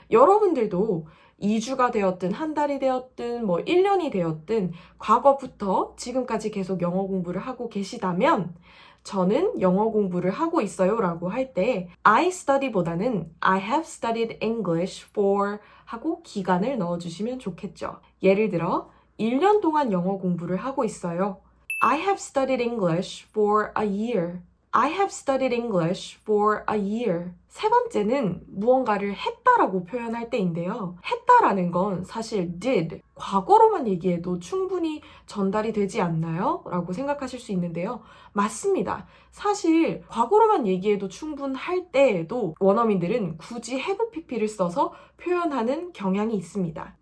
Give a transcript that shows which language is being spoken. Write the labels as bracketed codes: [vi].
[ko] 여러분들도 2주가 되었든 한 달이 되었든 1년이 되었든 과거부터 지금까지 계속 영어 공부를 하고 계시다면 저는 영어 공부를 하고 있어요 라고 할 때 I study보다는 [en] I have studied English for [ko] 하고 기간을 넣어주시면 좋겠죠. 예를 들어 1년 동안 영어 공부를 하고 있어요. [en] I have studied English for a year. I have studied English for a year. [ko] 세 번째는 무언가를 했다라고 표현할 때인데요. 했다라는 건 사실 did, 과거로만 얘기해도 충분히 전달이 되지 않나요? 라고 생각하실 수 있는데요. 맞습니다. 사실 과거로만 얘기해도 충분할 때에도 원어민들은 굳이 have pp를 써서 표현하는 경향이 있습니다.